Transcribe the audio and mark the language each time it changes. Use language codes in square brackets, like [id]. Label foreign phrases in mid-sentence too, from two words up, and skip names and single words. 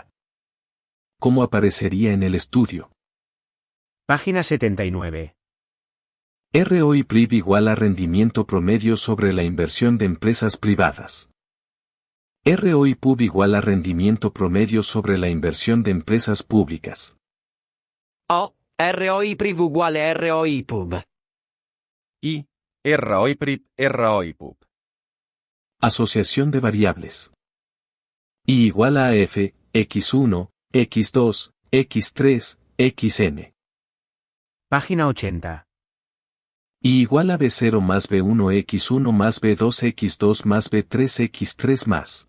[es] ¿Cómo aparecería en el estudio? Página 79. ROI PRIV igual a rendimiento promedio sobre la inversión de empresas privadas. ROI PUB igual a rendimiento promedio sobre la inversión de empresas públicas. O. ROI PRIV uguale ROI PUB. I. ROI PRIV, ROI PUB. Asociación de variables. I igual a F, X1, X2, X3, Xn. Página 80. I igual a B0 más B1 X1 más B2 X2 más B3 X3 más.